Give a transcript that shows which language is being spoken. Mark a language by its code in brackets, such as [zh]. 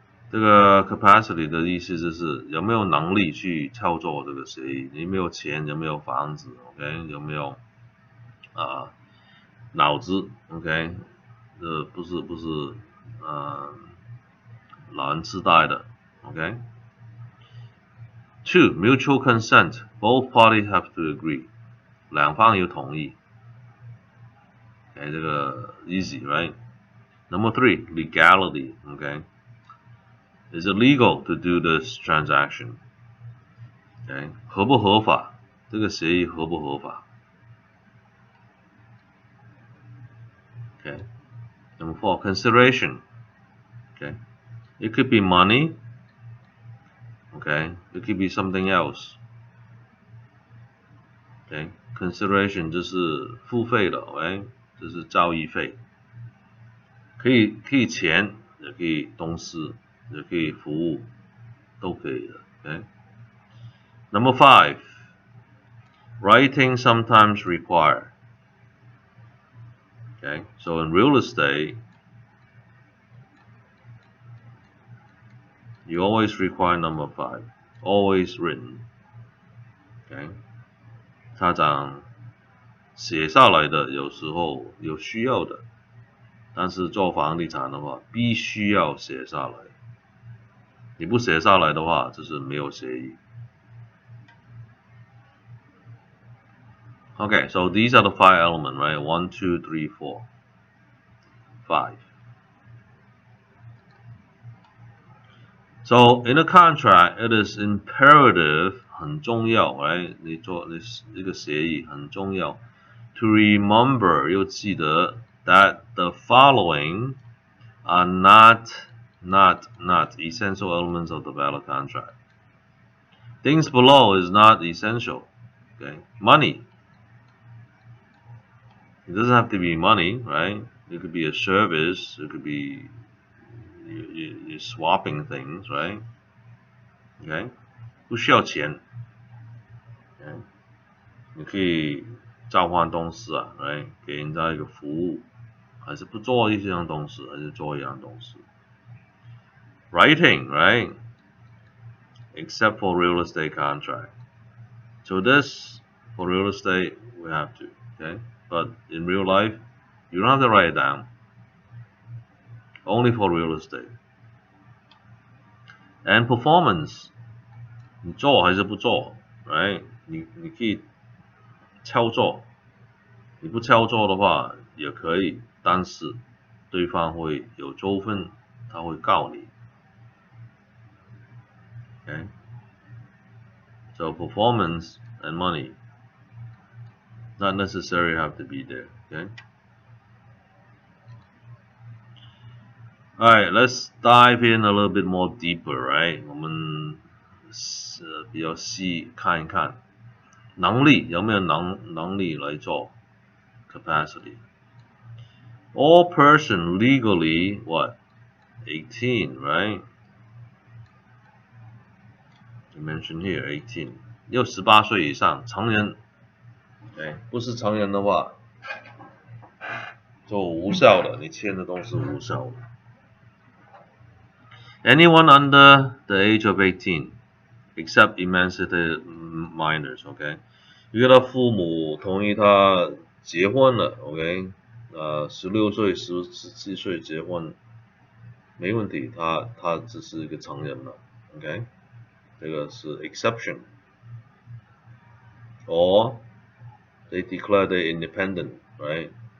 [zh] 这个 capacity 的意思就是有没有能力去操作这个协议，你有没有钱，有没有房子 ，OK， 有没有脑子 ，OK， 这不是老人痴呆的 ，OK。 [en] Two, mutual consent. Both parties have to agree. [zh] 两方有同意。 [en] OK， 这个 easy, right? Number three, legality. OK. Is it legal to do this transaction? [zh] Okay, 合不合法？这个协议合不合法 ？Okay. [en] Number four, consideration. Okay, it could be money. Okay, it could be something else. [zh] Okay, consideration 就是付费的 ，OK， 这是交易费，可以钱，也可以东西，也可以服务，都可以的。 [en] Okay. Number 5, writing sometimes required. Okay, so in real estate, you always require number 5, always written. Okay. [zh] 他讲写下来的有时候有需要的，但是做房地产的话必须要写下来，你不写下来的话就是没有协议。 [en] Okay, so these are the 5 elements, right? 1, 2, 3, 4, 5. So in a contract, it is imperative 很重要 right? 你一个协议很重要 to remember 要记得 that the following are not essential elements of the valid contract. Things below is not essential. Okay, money. It doesn't have to be money, right? It could be a service. It could be you're swapping things, right? [zh] Okay, 不需要钱。Okay. 你可以交换东西啊 ，right？ 给人家一个服务，还是不做一样东西，还是做一样东西。 [en] Writing, right? Except for real estate contract. So this, for real estate, we have to, okay? But in real life, you don't have to write it down. Only for real estate. [zh] And performance, 你做还是不做 ，right？你可以操作，你不操作的话也可以，但是对方会有纠纷，他会告你。 [en] Okay? So performance and money not necessarily have to be there. Okay? Alright, let's dive in a little bit more deeper, right? [zh] 我们比较细看一看，能力有没有能力来做 capacity. [en] All person legally what? 18, right? You mentioned here 18. 要18岁以上，成人。 Okay? [zh] 不是成人的话，就无效的，你签的都是无效的。 [en] Anyone under the age of 18, except emancipated minors, OK? [zh] 如果他父母同意他结婚了 ，OK？ 16岁、17岁结婚，没问题，他只是一个成人了 ，OK？这个是 exception. [en] Or they declare they independent, right?